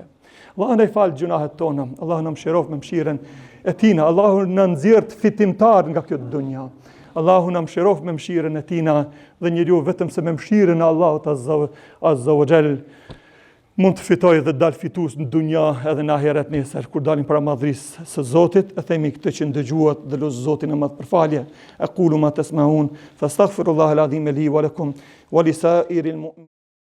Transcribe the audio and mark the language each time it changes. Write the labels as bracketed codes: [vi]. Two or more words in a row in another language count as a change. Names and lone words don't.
[sq] Allah na i fal gjunahet tona, Allah na mëshiroft me mëshirën e Tina, Allahu na nxjerr fitimtar nga kjo dunja. Allahu na mëshiroft me mëshirën e Tina dhe njeriu vetëm se me mëshirën e Allahut [ar] عز وجل [sq] mund të fitojë dhe dal fitues në dunja edhe në ahiret nesër kur dalim para madhrisë së Zotit. E themi këtë që ndëgjuat dhe lut Zotin e madh për falje. [ar] أقول ما تسمعون فأستغفر الله العظيم لي ولكم ولسائر المؤمنين.